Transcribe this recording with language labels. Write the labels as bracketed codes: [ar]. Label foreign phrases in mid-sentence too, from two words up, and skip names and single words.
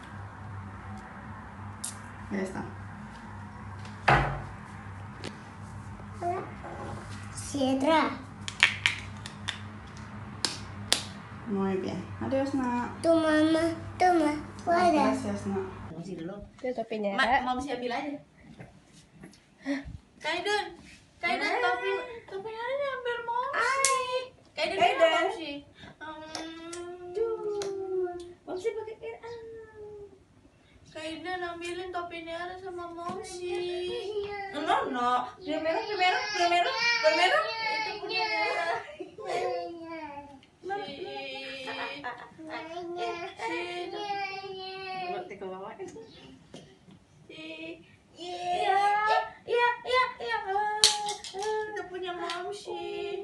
[es] Ya está. Sí. letra. Muy bien. Adios, nak. Toma. Fuera. Gracias, [id] nak. Itu topinya. Mau siapin aja. Kaiden, topinya ada ambil Momsi. Kaiden. Momsi pakai Kaiden ambilin topinya ada sama Momsi. [es] No. Primero. [id] Itu punya. Kita punya Momsi.